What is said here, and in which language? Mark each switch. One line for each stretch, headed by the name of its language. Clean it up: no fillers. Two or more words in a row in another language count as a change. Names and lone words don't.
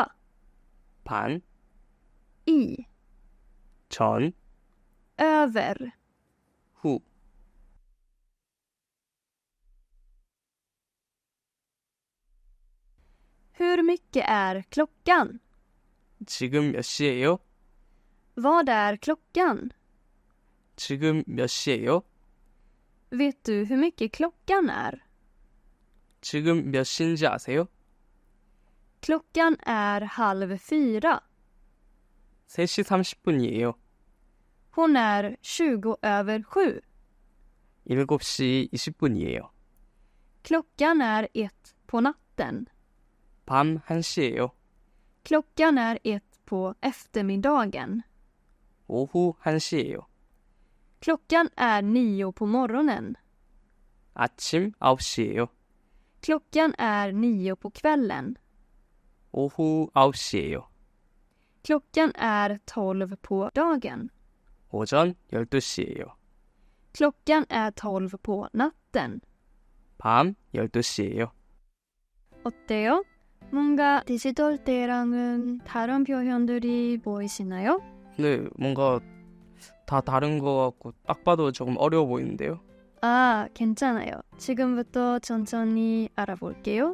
Korean: 반,
Swedish: I,
Korean: 전,
Swedish: över.
Korean: 후.
Swedish: Hur mycket är klockan?
Korean: 지금 몇 시예요?
Swedish: Vad är klockan?
Korean: 지금 몇 시예요?
Swedish: Vet du hur mycket klockan är?
Korean: 지금 몇 시인지 아세요?
Swedish: Klockan är 3:30.
Korean: 3시 30분이에요.
Swedish: Hon är 20 över 7.
Korean: 7시 20분이에요.
Swedish: Klockan är 1 på natten.
Korean: 밤 1시예요.
Swedish: Klockan är 1 på eftermiddagen.
Korean: 오후 1시예요.
Swedish: Klockan är 9 på morgonen.
Korean: 아침 9시예요.
Swedish: Klockan är 9 på kvällen.
Korean: 오후 9시예요.
Swedish: Klockan är 12 på dagen.
Korean: 오전 12시예요.
Swedish: Klockan är 12 på natten.
Korean: 밤 12시예요. 어때요? 뭔가 디지털 때랑은 다른 표현들이 보이시나요? 네, 뭔가 다 다른 것 같고 딱 봐도 조금 어려워 보이는데요. 아, 괜찮아요. 지금부터 천천히 알아볼게요.